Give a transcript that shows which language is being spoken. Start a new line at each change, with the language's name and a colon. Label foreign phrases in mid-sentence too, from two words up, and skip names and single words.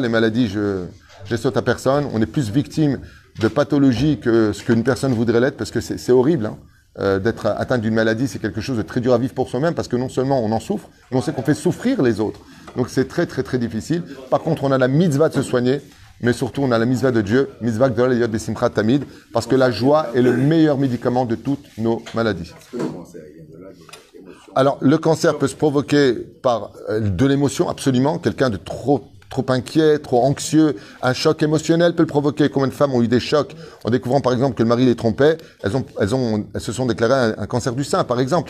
French: Les maladies, je les saute à personne. On est plus victime de pathologies que ce qu'une personne voudrait l'être parce que c'est horrible. D'être atteint d'une maladie, c'est quelque chose de très dur à vivre pour soi-même parce que non seulement on en souffre, mais on sait qu'on fait souffrir les autres. Donc c'est très très très difficile. Par contre, on a la mitzvah de se soigner, mais surtout on a la mitzvah de Dieu,
Hebrew: מצווה גדול יוד בשמחת תמיד,
French: parce que la joie est le meilleur médicament de toutes nos maladies. Alors le cancer peut se provoquer par de l'émotion, absolument. Quelqu'un de trop inquiet, trop anxieux, un choc émotionnel peut le provoquer. Combien de femmes ont eu des chocs en découvrant par exemple que le mari les trompait, elles se sont déclarées un cancer du sein par exemple.